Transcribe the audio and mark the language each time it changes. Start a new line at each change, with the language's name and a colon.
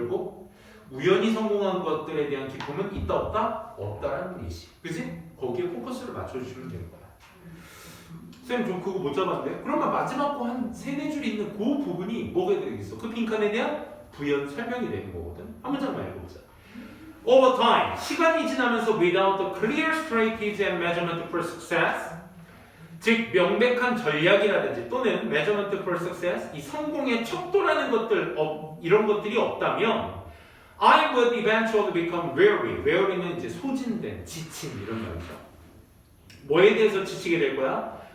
Korean: 결국 우연히 성공한 것들에 대한 기쁨은 있다 없다? 없다라는 예시. 그치? 거기에 포커스를 맞춰주시면 되는 거야. 쌤, 좀 그거 못 잡았는데? 그러면 마지막 거 한 3-4줄 있는 그 부분이 뭐가 되겠어? 그 빈칸에 대한 부연 설명이 되는 거거든. 한 문장만 읽어보자.
English: Over time,
Korean: 시간이 지나면서
English: without a clear strategy and measurement for success,
Korean: 즉 명백한 전략이라든지 또는
English: measurement for success,
Korean: 이 성공의 척도라는 것들, 이런 것들이 없다면
English: I would eventually become weary.
Korean: weary는 이제 소진된, 지친 이런 말이죠. 뭐에 대해서 지치게 될 거야?